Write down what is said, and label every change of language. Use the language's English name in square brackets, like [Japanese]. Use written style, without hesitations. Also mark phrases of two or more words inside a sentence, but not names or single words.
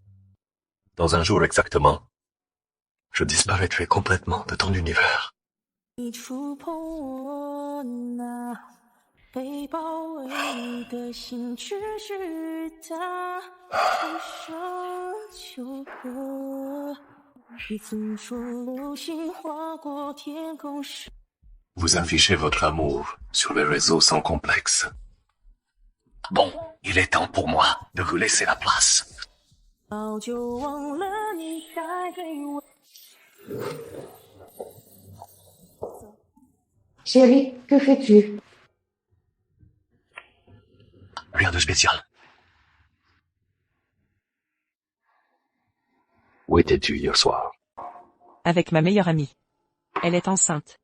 [French] Dans un jour exactement, je disparaîtrai complètement de ton univers. [Chinese] 你触碰我那被包围的心，只是它无声就过，一簇簇流星划过天空时。 [French] Vous affichez votre amour sur les réseaux sans complexe. Bon, il est temps pour moi de vous laisser la place. [Chinese] 早就忘了你带给我。 [French] Chérie, que fais-tu? Rien de spécial. Où étais-tu hier soir? Avec ma meilleure amie. Elle est enceinte.